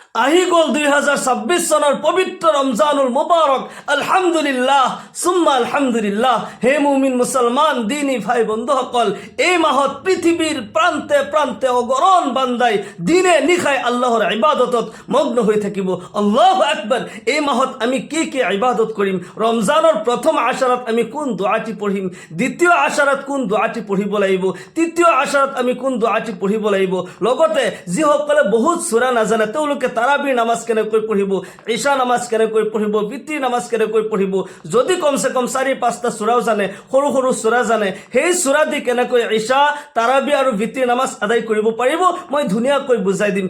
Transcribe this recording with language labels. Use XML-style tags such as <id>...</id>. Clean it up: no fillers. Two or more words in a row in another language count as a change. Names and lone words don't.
<as>আহি গ'ল 2026 চনৰ পবিত্ৰ ৰমজানুল মুবাৰক।</as> <ar>الحمد لله ثم الحمد لله.</ar> <as>হে মুমিন মুছলমান দিনী ভাই বন্ধুসকল, এই মাহত পৃথিৱীৰ প্ৰান্তে প্ৰান্তে অগৰণ বান্দাই দিনে নিশাই আল্লাহৰ ইবাদতত মগ্ন হৈ থাকিব।</as> <ar>الله أكبر.</ar> <as>এই মাহত আমি কি কি ইবাদত কৰিম? ৰমজানৰ প্ৰথম আশাৰত আমি কোন দোয়াটি পঢ়িম? দ্বিতীয় আশাৰত কোন দোয়াটি পঢ়িব লাগিব? তৃতীয় আশাৰত আমি কোন দোয়াটি পঢ়িব লাগিব? লগতে যিসকলে বহুত সূৰা নাজানে তেওঁলোকে তাৰাবিৰ নামাজ কেনেকৈ পঢ়িব, ঈশা নামাজ কেনেকৈ পঢ়িব, বিত্ৰি নামাজ কেনেকৈ পঢ়িব, যদি কমসে কম 4-5টা সূৰাও জানে, সৰু সৰু সূৰা জানে, সেই সূৰা দি কেনেকৈ ঈশা, তাৰাবি আৰু বিত্ৰি নামাজ আদায় কৰিব পাৰিব মই ধুনীয়াকৈ বুজাই দিম।</as>